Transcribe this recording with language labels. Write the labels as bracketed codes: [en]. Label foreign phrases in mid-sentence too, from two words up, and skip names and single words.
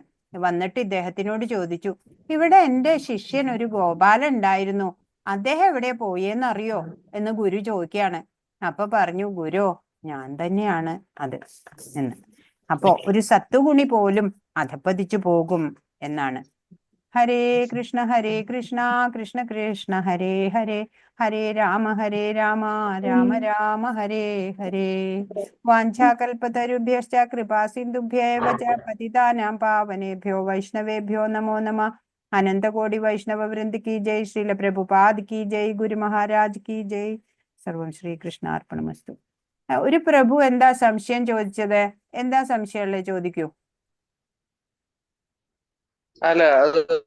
[ml] വന്നിട്ട് ഇദ്ദേഹത്തിനോട് ചോദിച്ചു, ഇവിടെ എന്റെ ശിഷ്യൻ ഒരു ഗോപാലൻ ഉണ്ടായിരുന്നു, അദ്ദേഹം എവിടെ പോയെന്നറിയോ എന്ന് ഗുരു ചോദിക്കുകയാണ്. അപ്പൊ പറഞ്ഞു, ഗുരു ഞാൻ തന്നെയാണ് അത് എന്ന്. അപ്പോ ഒരു സത്വഗുണി പോലും അധപ്പതിച്ചു പോകും എന്നാണ്. ഹരേ കൃഷ്ണ കൃഷ്ണ കൃഷ്ണ ഹരേ ഹരേ ഹരേ രാമ രാമ രാമ ഹരേ ഹരേ. [sa] വാഞ്ചാകൽപതരുഭ്യശ്ച കൃപാ സിന്ധുഭ്യേവ ച പതിതാനാം പാവനേഭ്യോ വൈഷ്ണവേഭ്യോ നമോ നമഃ. [hi] अनन्तकोटि वैष्णव वृन्द की जय। श्रील प्रभुपाद की जय. गुरु महाराज की जय. [sa] സർവം ശ്രീകൃഷ്ണാർപ്പണമസ്തു. [ml] ഒരു പ്രഭു എന്താ സംശയം ചോദിച്ചത്? എന്താ സംശയമുള്ളത് ചോദിക്കൂ. അല്ല അത്